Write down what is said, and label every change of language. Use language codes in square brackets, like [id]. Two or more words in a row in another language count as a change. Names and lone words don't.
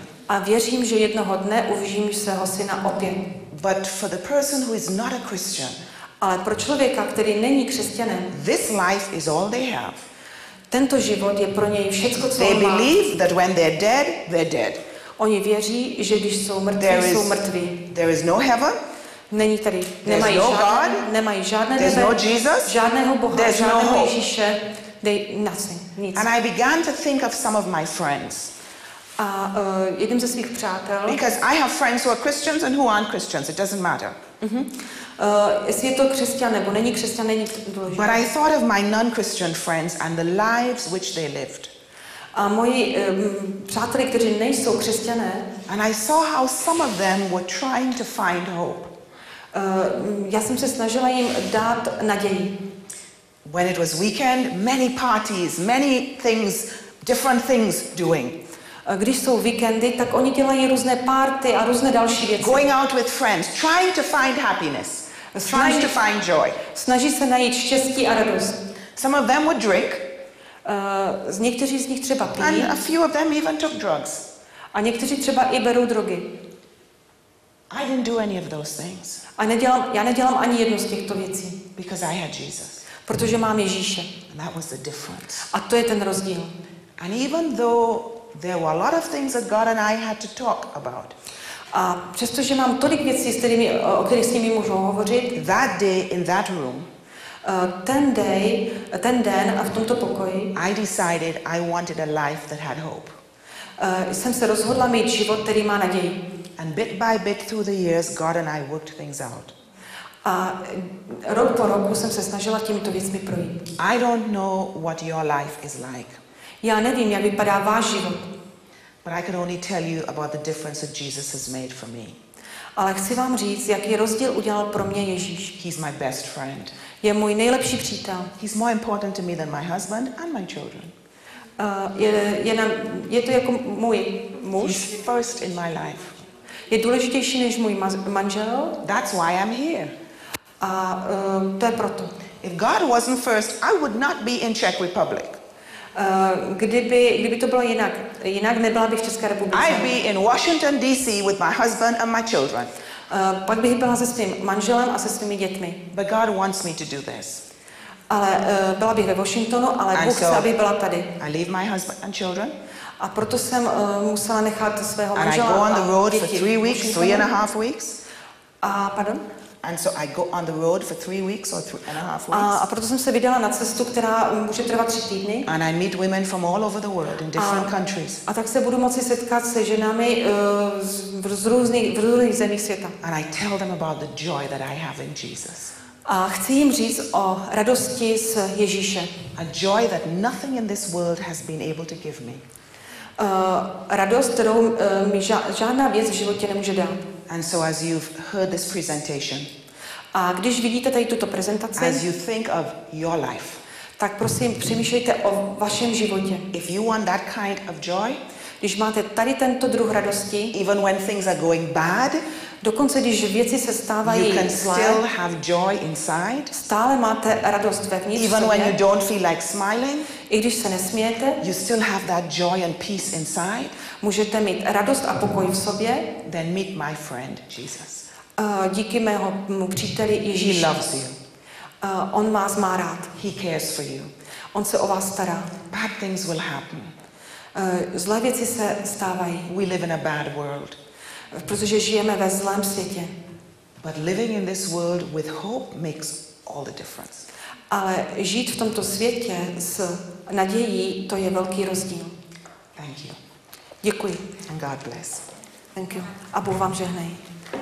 [cs] a věřím, že jednoho dne uvidím svého syna opět. [en] But for the person who is not a Christian, [cs] Ale pro člověka, který není křesťanem, [en] this life is all they have. [cs] tento život je pro něj všecko, co [en] They [cs] on má. [en] believe that when they're dead, they're dead. [cs] Oni věří, že když jsou mrtví, jsou mrtví. [en] There is no heaven, [cs] Není tady, [en] no [cs] nemají žádné [en] there's [cs] nebe, [en] no Jesus, [cs] žádného Boha, [en] there's no [cs] žádného [en] hope. [cs] Ježíše, [en] nothing, nic. And I began to think of some of my friends. [cs] A jedním ze svých přátel, [en] Because I have friends who are Christians and who aren't Christians, it doesn't matter. [cs] jestli je to křesťan nebo není křesťan, není důležité. [en] But I thought of my non-Christian friends and the lives which they lived. [cs] A moji přáteli, kteří nejsou křesťané, [en] And I saw how some of them were trying to find hope. [cs] já jsem se snažila jim dát naději. [en] When it was weekend, many parties, many things, different things doing. [cs] Když jsou víkendy, tak oni dělají různé party a různé další věci. [en] Going out with friends, trying to find happiness, trying to find joy. [cs] Snaží se najít štěstí a radost. [en] Some of them would drink, [cs] Někteří z nich třeba pijí [en] and a few of them even took drugs. [cs] a někteří třeba i berou drogy. [en] I didn't do any of those things [cs] A já nedělám ani jednu z těchto věcí, [en] because I had Jesus. [cs] protože mám Ježíše. [en] And that was the difference. [cs] A to je ten rozdíl. [en] And even though there were a lot of things that God and I had to talk about, [cs] A přestože mám tolik věcí, o kterých s nimi můžu hovořit, [en] that day in that room, [cs] ten den a v tomto pokoji [en] I decided I wanted a life that had hope. [cs] jsem se rozhodla mít život, který má naději. [en] And bit by bit through the years, God and I worked things out. [cs] A rok po roku jsem se snažila těmito věcmi projít. [en] I don't know what your life is like, [cs] Já nevím, jak vypadá váš život, [en] but I can only tell you about the difference that Jesus has made for me. [cs] ale chci vám říct, jaký rozdíl udělal pro mě Ježíš. [en] He's my best friend. [cs] Je můj nejlepší přítel. [en] He's more important to me than my husband and my children. [cs] Je to jako můj muž. [en] He's first in my life. [cs] Je důležitější než můj manžel. [en] That's why I'm here. [cs] A to je proto. [en] If God wasn't first, I would not be in Czech Republic. [cs] Kdyby to bylo jinak nebyla bych v České republice. [en] I'd be in Washington, D.C. with my husband and my children. [cs] Pak bych byla se svým manželem a se svými dětmi. [en] But God wants me to do this. [cs] Ale byla bych ve Washingtonu, ale Bůh chce, abych byla tady. [en] I leave my husband and children. [cs] A proto jsem musela nechat svého [en] And I [cs] manžela [en] go on the [cs] a [en] road for [cs] děti [en] 3 [cs] v [en] weeks, [cs] Washingtonu. [en] 3.5 weeks. [cs] A pardon? [en] And so I go on the road for 3 weeks or 3.5 [cs] A [en] weeks. [cs] proto jsem se vydala na cestu, která může trvat 3 týdny. [en] And I meet women from all over the world in different countries. [cs] A tak se budu moci setkat se ženami z různých zemí světa. [en] And I tell them about the joy that I have in Jesus. [cs] A chci jim říct o radosti z Ježíše. [en] A joy that nothing in this world has been able to give me. [cs] Radost, kterou mi žádná věc v životě nemůže dát. [en] And so as you've heard this presentation, [cs] A když vidíte tady tuto prezentaci, [en] as you think of your life, [cs] tak prosím přemýšlejte o vašem životě. [en] if you want that kind of joy, [cs] Když máte tady tento druh radosti, [en] even when things are going bad, [cs] dokonce když věci se [en] you [cs] stávají [en] can [cs] zlé, [en] still have joy inside. [cs] stále máte radost vevnitř v [en] Even when you [cs] sobě. [en] don't feel like smiling, [cs] I když se nesmějete, [en] you still have that joy and peace inside. [cs] můžete mít radost a pokoj v sobě. [en] Then meet my friend Jesus. [cs] Díky mému příteli [en] He [cs] Ježíši. [en] loves you. [cs] On vás má rád. [en] He cares for you. [cs] On se o vás stará. [en] Bad things will happen. [cs] Zlé věci se stávají, [en] We live in a bad world. [cs] protože žijeme ve zlém světě. [en] But living in this world with hope makes all the difference. [cs] Ale žít v tomto světě s nadějí, to je velký rozdíl. [en] Thank you. [cs] Děkuji. [en] And God bless. Thank you. [cs] A Bůh vám žehnej.